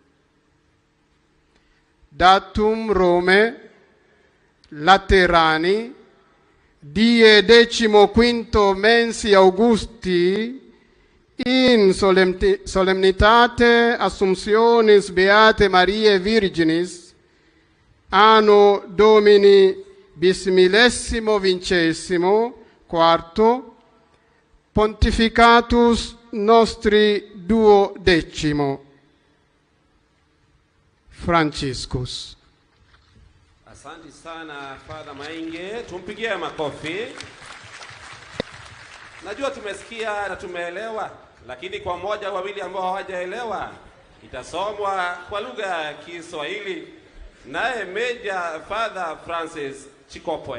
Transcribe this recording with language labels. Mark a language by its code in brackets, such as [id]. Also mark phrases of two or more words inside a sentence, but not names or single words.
[la] Datum Rome Laterani die 15 mensi Augusti in solemnitate Assumptionis Beate Mariae Virginis anno Domini bismillesimo vincesimo quarto pontificatus nostri 12. Franciscus. [sw] Asante sana Father Mainge, tumpigie makofi. Najua tumesikia na tumeelewa, lakini kwa moja au wawili ambao hawajaelewa itasomwa kwa lugha ya Kiswahili naye Major Father Francis Chikopwe.